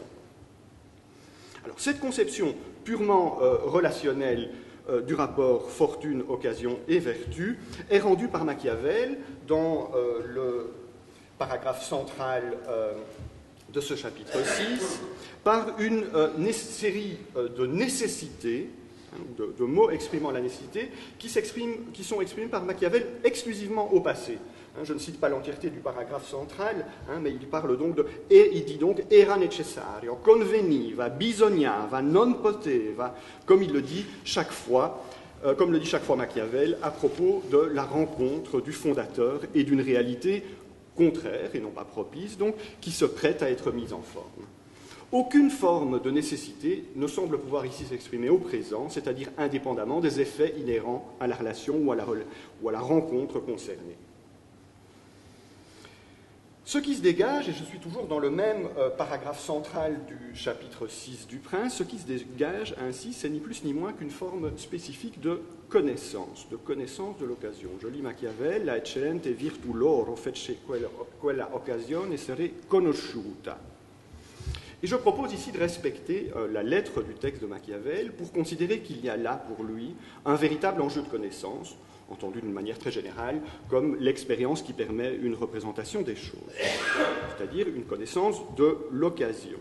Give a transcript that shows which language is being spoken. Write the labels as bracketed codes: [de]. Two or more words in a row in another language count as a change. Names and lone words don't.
[fr] Alors, cette conception purement relationnelle du rapport fortune, occasion et vertu est rendu par Machiavel dans le paragraphe central de ce chapitre 6 par une série de nécessités, de mots exprimant la nécessité, qui sont exprimés par Machiavel exclusivement au passé. Je ne cite pas l'entièreté du paragraphe central, mais il parle donc et il dit donc [it] era necessario, conveniva, bisognava, non poteva, [fr] comme il le dit chaque fois, comme le dit chaque fois Machiavel à propos de la rencontre du fondateur et d'une réalité contraire et non pas propice, donc, qui se prête à être mise en forme. Aucune forme de nécessité ne semble pouvoir ici s'exprimer au présent, c'est-à-dire indépendamment des effets inhérents à la relation ou à la rencontre concernée. Ce qui se dégage, et je suis toujours dans le même paragraphe central du chapitre 6 du Prince, ce qui se dégage ainsi, c'est ni plus ni moins qu'une forme spécifique de connaissance de l'occasion. Je lis [it] Machiavel, la eccellente virtù loro fece quella occasione essere conosciuta. [fr] Et je propose ici de respecter la lettre du texte de Machiavel pour considérer qu'il y a là, pour lui, un véritable enjeu de connaissance, entendu d'une manière très générale, comme l'expérience qui permet une représentation des choses, c'est-à-dire une connaissance de l'occasion.